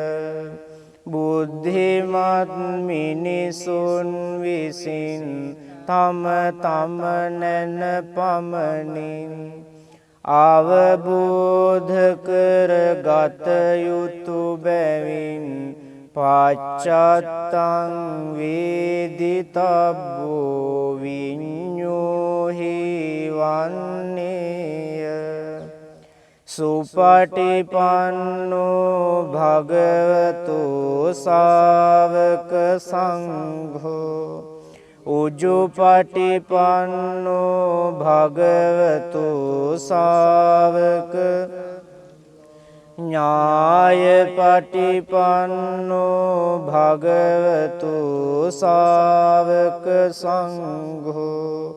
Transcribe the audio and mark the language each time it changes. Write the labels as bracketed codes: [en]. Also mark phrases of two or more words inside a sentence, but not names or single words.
[si] බුද්ධිමත් මිනිසුන් විසින් තම තම නැන පමණින් අවබෝධ කරගත යුතු බැවින් [pi] පච්චත්තං වේදිතබ්බෝ විඤ්ඤෝහි වන්නේය සුපටිපන්නෝ භගවතු ශාවක සංඝෝ උජුපටිපන්නෝ භගවතු ශාවක ඥායපටිපන්නෝ භගවතු ශාවක සංඝෝ